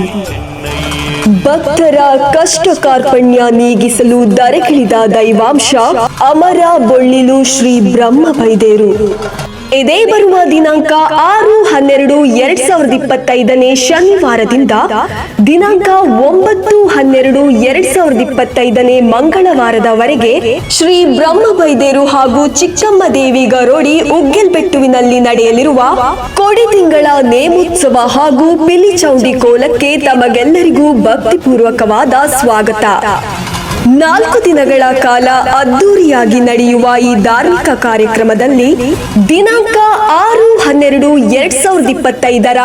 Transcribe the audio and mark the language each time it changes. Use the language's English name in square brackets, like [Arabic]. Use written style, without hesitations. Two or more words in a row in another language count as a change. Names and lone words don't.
[Kannada] ಭಕ್ತರ ಕಷ್ಟ ಕಾರ್ಪಣ್ಯ ನೀಗಿಸಲು ದರೆಗಿಳಿದ ದೈವಾಂಶ ಅಮರ ಬೊಳ್ಳಿಲು ಶ್ರೀ ಬ್ರಹ್ಮ ಬೈದೇರು. ಇದೇ ಬರುವ ದಿನಾಂಕ 6-12-2025 ಶನಿವಾರದಿಂದ ದಿನಾಂಕ 9-12-2025 ಮಂಗಳವಾರದವರೆಗೆ ಶ್ರೀ ಬ್ರಹ್ಮ ಬೈದೇರು ಹಾಗೂ ಚಿಕ್ಕಮ್ಮ ದೇವಿ ಗರೋಡಿ ಉಗ್ಗೆಲ್ಬೆಟ್ಟುವಿನಲ್ಲಿ ನಡೆಯಲಿರುವ ಕೊಡಿ ತಿಂಗಳ ನೇಮೋತ್ಸವ ಹಾಗೂ ಪಿಲಿಚೌಂಡಿ ಕೋಲಕ್ಕೆ ತಮಗೆಲ್ಲರಿಗೂ ಭಕ್ತಿಪೂರ್ವಕವಾದ ಸ್ವಾಗತ. 4 ದಿನಗಳ ಕಾಲ ಅದ್ದೂರಿಯಾಗಿ ನಡೆಯುವ ಈ ಧಾರ್ಮಿಕ ಕಾರ್ಯಕ್ರಮದಲ್ಲಿ ದಿನಾಂಕ 6-12-2025